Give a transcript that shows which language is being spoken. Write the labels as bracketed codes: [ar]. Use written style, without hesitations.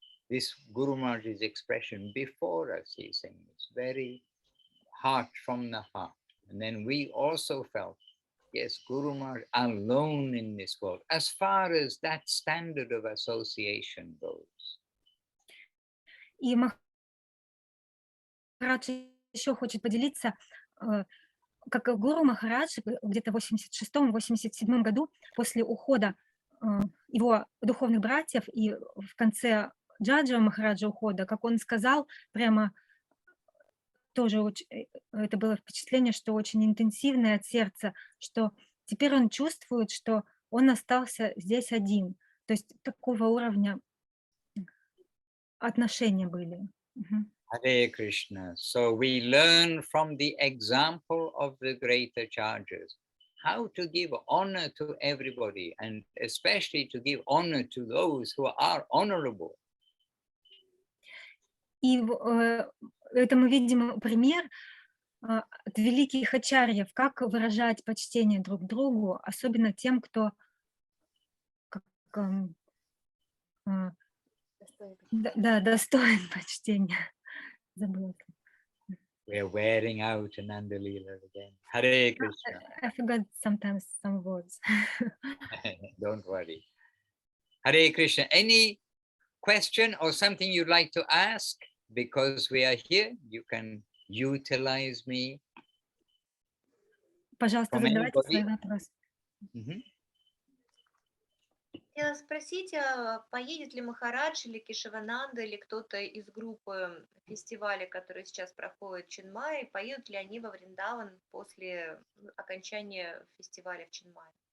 [en] This Guru Maharaj's expression before us, he's saying, it's very heart from the heart. And then we also felt, yes, Guru Maharaj alone in this world, as far as that standard of association goes. [ru] И Махарадж еще хочет поделиться, как Гуру Махарадж где-то в 86-87 году, после ухода его духовных братьев и в конце Джаджава Махараджа ухода, как он сказал, прямо тоже это было впечатление, что очень интенсивное от сердца, что теперь он чувствует, что он остался здесь один. То есть такого уровня отношения были. [en] Hare Krishna. So we learn from the example of the great acharyas how to give honor to everybody, and especially to give honor to those who are honorable. [ru] И это мы видим пример от великих ачарьев, как выражать почтение друг другу, особенно тем, кто достоин почтения. Забыла. [en] We're wearing out Ananda Leela again. Hare Krishna. I forgot sometimes some words. Don't worry. Hare Krishna. Any question or something you'd like to ask? Because we are here, you can utilize me. [ru] Пожалуйста, задавайте свои вопросы. Хотела спросить, поедет ли Махарадж или Кешавананда, или кто-то из группы фестиваля, который сейчас проходит в Чинмае, поедут ли они во Вриндаван после окончания фестиваля в Чинмае?